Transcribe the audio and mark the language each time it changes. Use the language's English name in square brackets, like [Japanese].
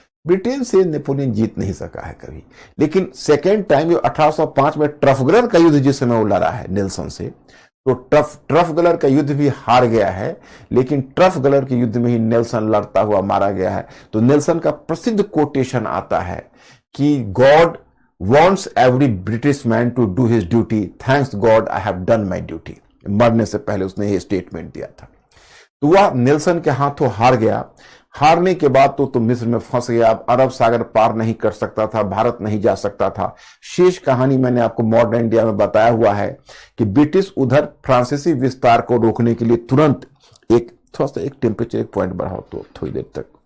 [Hindi] Britain से Napoleon जीत नहीं सका है कभी। लेकिन सेकेंड टाइम 1805 में ट्रफगलर का युद्ध जिस समय वो लड़ा है नेल्सन से, तो ट्रफगलर का युद्ध भी हार गया है। लेकिन ट्रफगलर के युद्ध में ही नेल्सन लड़ता हुआ मारा गया है। तो नेल्सन का प्रसिद्ध कोटेशन आता है कि [English] God wants every British man to do his duty. Thanks God I have done my duty. [Hindi] मरने से पहले उसने ये स्टेटमेंट दिया था। तो वह नेल्सन के हाथों हार गया। हारने के बाद तो मिस्र में फंस गया। अब अरब सागर पार नहीं कर सकता था, भारत नहीं जा सकता था। शेष कहानी मैंने आपको मॉडर्न इंडिया में बताया हुआ है कि ब्रिटिश उधर फ्रांसीसी विस्तार को रोकने के लिए तुरंत थोड़ा सा एक टेम्परेचर एक पॉइंट बढ़ाओ तो थोड़ी देर तक।